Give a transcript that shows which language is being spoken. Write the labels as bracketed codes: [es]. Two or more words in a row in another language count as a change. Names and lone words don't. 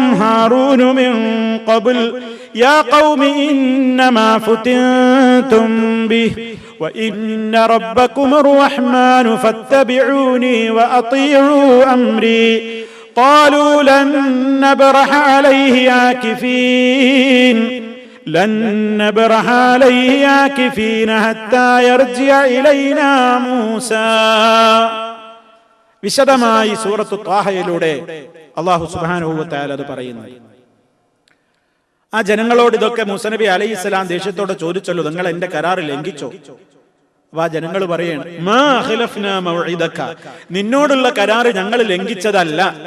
[ar] هارون من قبل يا قوم إنما فتنتم به وإن ربكم الرحمن فاتبعوني وأطيعوا أمري قالوا لن نبرح عليه عاكفين حتى يرجع إلينا موسى. [ml] വിശദമായി സൂറത്തു ത്വാഹയിലൂടെ അല്ലാഹു [ar] سبحانه وتعالى [ml] അത് പറയുന്നു. ആ ജനങ്ങളോട് ഇതൊക്കെ മൂസ നബി അലൈഹിസ്സലാം ദേഷ്യത്തോടെ ചോദിച്ചല്ലോ, നിങ്ങൾ എന്റെ കരാർ ലംഘിച്ചോ? അപ്പൊ ആ ജനങ്ങൾ പറയാണ്, [ar] ما أخلفنا موعدك, [ml] നിന്നോടുള്ള കരാർ ഞങ്ങൾ ലംഘിച്ചതല്ല.